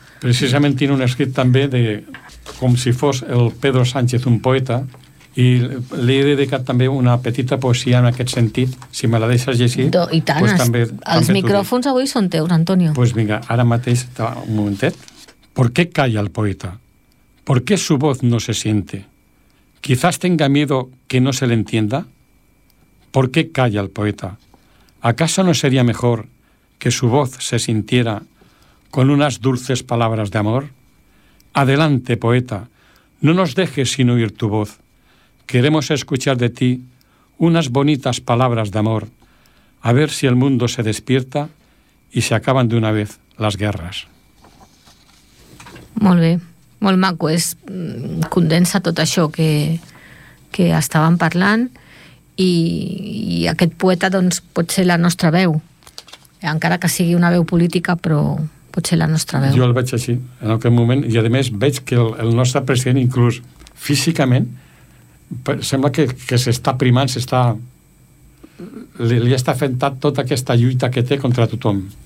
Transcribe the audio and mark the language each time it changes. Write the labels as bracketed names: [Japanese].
[Catalan] Precisament tinc un escrit també de com si fos el Pedro Sánchez un poeta, i li he dedicat també una petita poesia en aquest sentit, si me la deixes llegir. I tant, pues també, els també micròfons avui són teus, Antonio. Doncs pues vinga, ara mateix, un momentet. [Spanish] ¿Por qué calla el poeta? ¿Por qué su voz no se siente? ¿Quizás tenga miedo que no se le entienda? ¿Por qué calla el poeta? ¿Acaso no sería mejor que su voz se sintiera con unas dulces palabras de amor? Adelante, poeta, no nos dejes sin oír tu voz. Queremos escuchar de ti unas bonitas palabras de amor, a ver si el mundo se despierta y se acaban de una vez las guerras. [Catalan] Molt bé, molt maco. És, condensa tot això que estàvem parlant i aquest poeta doncs, pot ser la nostra veu, encara que sigui una veu política, però pot ser la nostra veu. Jo el veig així, en aquest moment, i a més veig que el nostre president, inclús físicament, sembla que s'està primant, li està afectant tota aquesta lluita que té contra tothom.